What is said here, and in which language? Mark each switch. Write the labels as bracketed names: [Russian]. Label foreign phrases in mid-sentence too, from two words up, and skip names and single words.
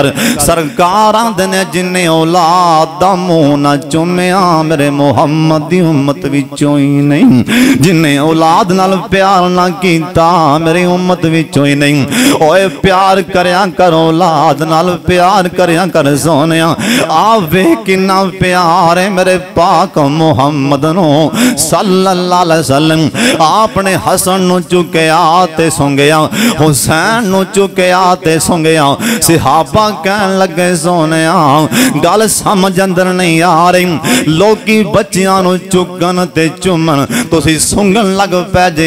[Punjabi] سرکاراں نے جنہے اولاد دا منہ نہ چمیا میرے محمد دی امت وچوں ای نہیں. جنہے اولاد نال پیار نہ کیتا میری امت وچوں ای نہیں. اوئے پیار کریا کر، اولاد نال پیار کریا کر. سونیا آ وے کنا پیار اے میرے پاک محمد نوں [Arabic] صلى الله عليه وسلم. [Punjabi] آپ نے حسن نوں چکیا تے سنگھیا، حسین نوں چکیا تے سنگھیا. صحابہ کہن لگے سوہنے گل سمجھ اندر نہیں آ رہی. لوکی بچیاں نوں چکن تے چمن، تسی سنگھن لگ پئے جے.